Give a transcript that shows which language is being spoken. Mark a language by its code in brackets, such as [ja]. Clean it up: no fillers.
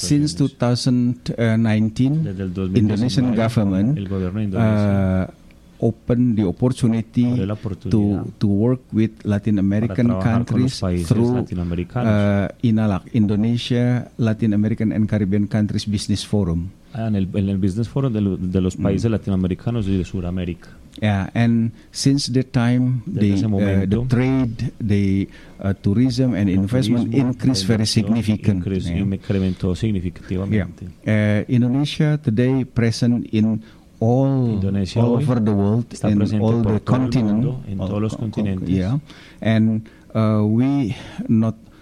[en] since 2019, [es] desde el 2019, [en] Indonesian government [es] el gobierno de Indonesia, [en] opened the opportunity to work with Latin American countries through INALAC, Indonesia, Latin American and Caribbean Countries Business Forum. [es] En el Business Forum de los países latinoamericanos y de Sudamérica. [en] Yeah, and since that time, the trade, the tourism and investment increased very significantly. Yeah. Indonesia today present in all over the world, in all the continent, and we not.